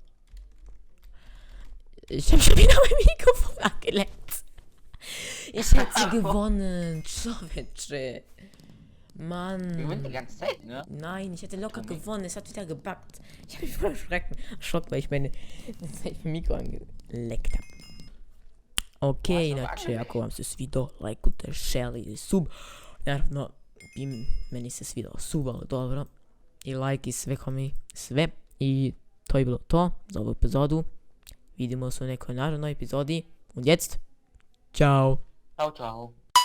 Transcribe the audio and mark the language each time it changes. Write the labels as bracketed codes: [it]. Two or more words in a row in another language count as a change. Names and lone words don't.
[de] Ich habe schon wieder mein Mikrofon angeleckt. Ich hätte gewonnen. Schowetsche. Mann. Wir gewinnen die ganze Zeit, ne? Nein, ich hätte locker gewonnen. Es hat wieder gebackt. Ich habe mich voll erschrocken, weil ich mein Mikro angeleckt habe. [sr] Okay, inače, ako vam se svidio, lajkujte, share ili sub. Naravno, meni se svidio sub, ali dobro. I like i sve komi, sve. I to je bilo to za ovu epizodu. Vidimo se u nekoj narednoj epizodi. [de] Und jetzt, ciao. [it] Ciao, ciao.